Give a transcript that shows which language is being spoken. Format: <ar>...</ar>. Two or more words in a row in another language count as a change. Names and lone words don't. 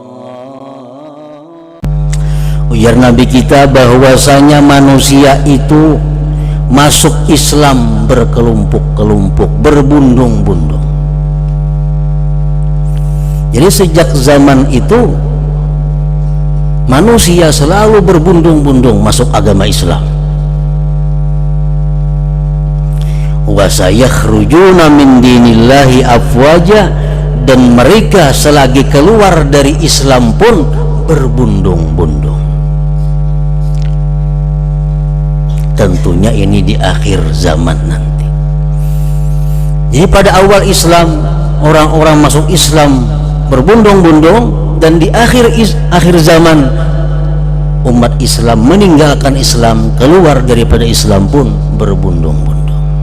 <id>Ujar Nabi kita bahwasanya manusia itu masuk Islam berkelompok-kelompok, berbundung-bundung. Jadi sejak zaman itu manusia selalu berbundung-bundung masuk agama Islam.</id> <ar>وسيخرجون من دين الله أفواجا,</ar> <id>dan mereka selagi keluar dari Islam pun berbundung-bundung. Tentunya ini di akhir zaman nanti. Jadi pada awal Islam orang-orang masuk Islam berbundung-bundung, dan di akhir zaman umat Islam meninggalkan Islam, keluar daripada Islam pun berbundung-bundung.</id>